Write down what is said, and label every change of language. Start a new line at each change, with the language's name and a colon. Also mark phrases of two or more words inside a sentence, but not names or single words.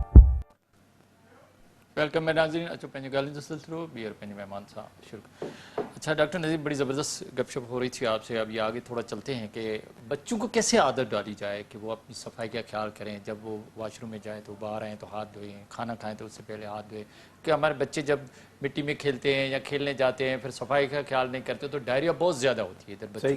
Sindhi: ویلکم ہے ناظرین. اچھا پنج گالن جو سلسلو بیر پنج مہمان سا شروع.
Urdu: اچھا ڈاکٹر نظیم، بڑی زبردست گپ شپ ہو رہی تھی آپ سے، اب یہ آگے تھوڑا چلتے ہیں کہ بچوں کو کیسے عادت ڈالی جائے کہ وہ اپنی صفائی کا خیال کریں، جب وہ
English: wash room
Urdu: میں جائیں تو باہر آئیں تو ہاتھ دھوئیں، کھانا کھائیں تو اس سے پہلے ہاتھ دھوئیں، کہ ہمارے بچے جب مٹی میں کھیلتے ہیں یا کھیلنے جاتے ہیں پھر صفائی کا خیال نہیں کرتے تو ڈائریا بہت زیادہ ہوتی ہے ادھر بچوں